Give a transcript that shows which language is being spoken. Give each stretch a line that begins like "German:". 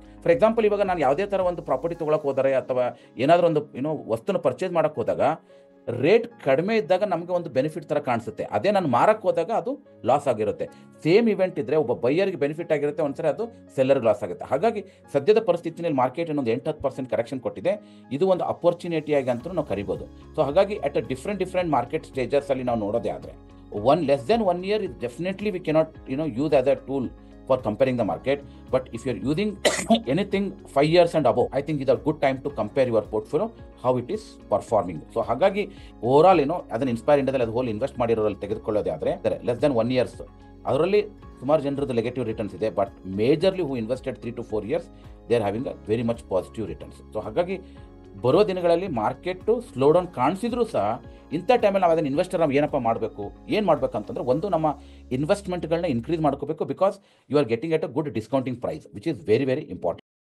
Kannada: For example ಇವಾಗ ನಾನು ಯಾವುದೇ ಥರ ಒಂದು ಪ್ರಾಪರ್ಟಿ ತೊಗೊಳಕ್ಕೆ ಹೋದರೆ ಅಥವಾ ಏನಾದರೂ ಒಂದು ವಸ್ತುನ ಪರ್ಚೇಸ್ ಮಾಡೋಕ್ಕೆ ಹೋದಾಗ ರೇಟ್ ಕಡಿಮೆ ಇದ್ದಾಗ ನಮಗೆ ಒಂದು ಬೆನಿಫಿಟ್ ಥರ ಕಾಣಿಸುತ್ತೆ. ಅದೇ ನಾನು ಮಾರಕ್ಕೆ ಹೋದಾಗ ಅದು ಲಾಸ್ ಆಗಿರುತ್ತೆ. ಸೇಮ್ ಇವೆಂಟ್ ಇದ್ದರೆ ಒಬ್ಬ ಬೈಯರ್ಗೆ ಬೆನಿಫಿಟ್ ಆಗಿರುತ್ತೆ, ಒಂದ್ಸರಿ ಅದು ಸೆಲ್ಲರ್ಗೆ ಲಾಸ್ ಆಗುತ್ತೆ. ಹಾಗಾಗಿ ಸದ್ಯದ ಪರಿಸ್ಥಿತಿಯಲ್ಲಿ ಮಾರ್ಕೆಟ್ ಇನ್ನೊಂದು 8-10% ಕರೆಕ್ಷನ್ ಕೊಟ್ಟಿದೆ. ಇದು ಒಂದು ಅಪರ್ಚುನಿಟಿಯಾಗಿ ಅಂತಲೂ ನಾವು ಕರಿಬೋದು.
English: so ಹಾಗಾಗಿ at a different market ಸ್ಟೇಜಸಲ್ಲಿ
Kannada: ನಾವು ನೋಡೋದೇ ಆದರೆ
English: less than 1 year is definitely we cannot use as a tool for comparing the market. But if you're using anything 5 years and above, I think it's a good time to compare your portfolio how it is performing.
Kannada: So ಹಾಗಾಗಿ over all ಅದನ್ನ inspire ಇಂಡಿಯಾದಲ್ಲಿ ಅದು hole invest ಮಾಡಿರೋರಲ್ಲಿ ತೆಗೆದುಕೊಳ್ಳೋದೇ ಆದರೆ
English: less than 1 years
Kannada: ಅದರಲ್ಲಿ ಸುಮಾರು ಜನರದ್ದು negative returns ಇದೆ.
English: But majorly who invested 3 to 4 years they are having a very much positive returns.
Kannada: So ಹಾಗಾಗಿ ಬರೋ ದಿನಗಳಲ್ಲಿ ಮಾರ್ಕೆಟು ಸ್ಲೋ ಡೌನ್ ಕಾಣಿಸಿದ್ರು ಸಹ ಇಂಥ ಟೈಮಲ್ಲಿ ನಾವು ಅದನ್ನು ಇನ್ವೆಸ್ಟರ್ ನಾವು ಏನಪ್ಪ ಮಾಡಬೇಕು, ಏನು ಮಾಡಬೇಕಂತಂದ್ರೆ ಒಂದು ನಮ್ಮ ಇನ್ವೆಸ್ಟ್ಮೆಂಟ್ಗಳನ್ನ ಇನ್ಕ್ರೀಸ್ ಮಾಡ್ಕೋಬೇಕು.
English: Because you are getting at a good discounting price which is very important.